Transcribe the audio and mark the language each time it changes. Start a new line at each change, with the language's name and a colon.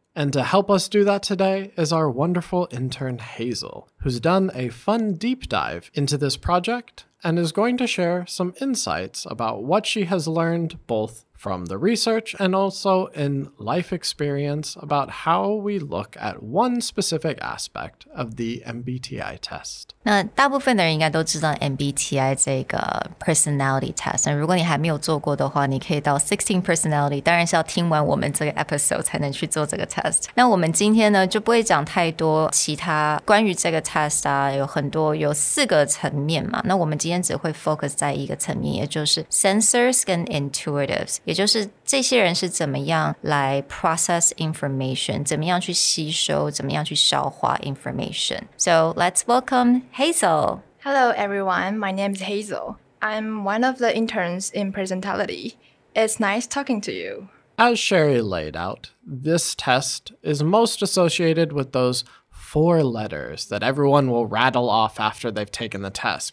English: And to help us do that today is our wonderful intern Hazel, who's done a fun deep dive into this project and is going to share some insights about what she has learned both from the research and also in life experience about how we look at one specific aspect of the MBTI test.
Chinese: 那大部分的人应该都知道 MBTI 这个 personality test。那如果你还没有做过的话，你可以到16 personality， 当然是要听完我们这个 episode 才能去做这个 test。那我们今天呢就不会讲太多其他关于这个 test 啊，有4个层面嘛。那我们今天只会 focus 在一个层面，也就是 sensors 跟 intuitives， 也就是这些人是怎么样来 process information， 怎么样去吸收，怎么样去消化 information.
English: So let's welcome Hazel. Hello everyone, my name is Hazel. I'm one of the interns in Personality. It's nice talking to you. As Sherry laid out, this test is most associated with those 4 letters that everyone will rattle off after they've taken the test.